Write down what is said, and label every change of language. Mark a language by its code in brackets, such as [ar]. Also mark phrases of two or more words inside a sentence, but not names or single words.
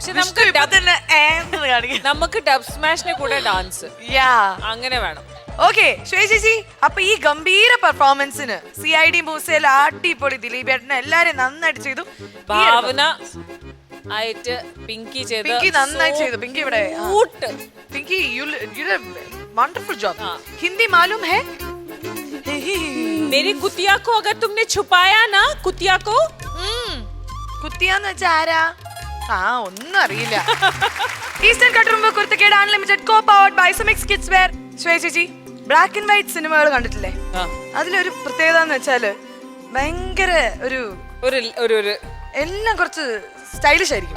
[ml] നമുക്ക് ഡബ് സ്മാഷിനെ കൂടെ ഡാൻസ് അങ്ങനെ വേണം. ഓക്കെ ശ്വേത ചേച്ചി, അപ്പൊ ഈ ഗംഭീര പെർഫോമൻസിന് CID മൂസയിൽ അടിപൊളി, ദിലീപേട്ടനെ എല്ലാരും നന്നായിട്ട് ചെയ്തു. ഭാവന ആയിട്ട് പിങ്കി നന്നായി ചെയ്തു. പിങ്കി ഇവിടെ पिंकी [en] you did a wonderful job. [hi] हिंदी मालूम है? मेरी कुतिया को अगर तुमने छुपाया ना, कुतिया को [ml] കുത്തിയാന്ന് വെച്ചാ ആരാ? ഒന്നും അറിയില്ല. ഈസ്റ്റേൺ കട്ടുറുമ്പ് കുരുത്തക്കേട് അൺലിമിറ്റഡ് [en] co powered by [ml] സുമിക്സ് കിഡ്സ് വെയർ. ശ്വേത ചേച്ചി, [en] black and white [ml] സിനിമകൾ കണ്ടിട്ടില്ലേ? അതിലൊരു പ്രത്യേകത എന്ന് വെച്ചാല് ഭയങ്കര ഒരു എല്ലാം കുറച്ച് സ്റ്റൈലിഷ് ആയിരിക്കും.